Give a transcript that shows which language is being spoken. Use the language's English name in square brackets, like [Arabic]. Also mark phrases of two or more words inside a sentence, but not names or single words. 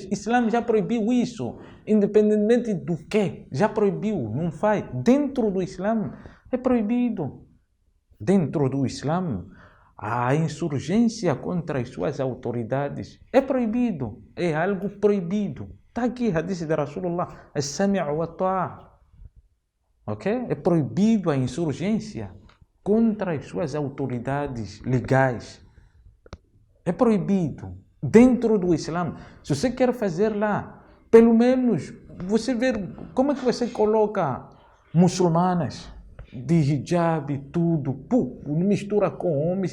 [Portuguese] O Islã já proibiu isso, independentemente do que, já proibiu, não faz. Dentro do Islã é proibido. Dentro do Islã, a insurgência contra as suas autoridades é proibido, é algo proibido. Está aqui, hadith de Rasulullah, [Arabic] السمع والطاعة. [Portuguese] Ok? É proibido a insurgência contra as suas autoridades legais. É proibido. Dentro do Islã. Se você quer fazer lá, pelo menos, você ver como é que você coloca muçulmanas de hijab e tudo, mistura com homens.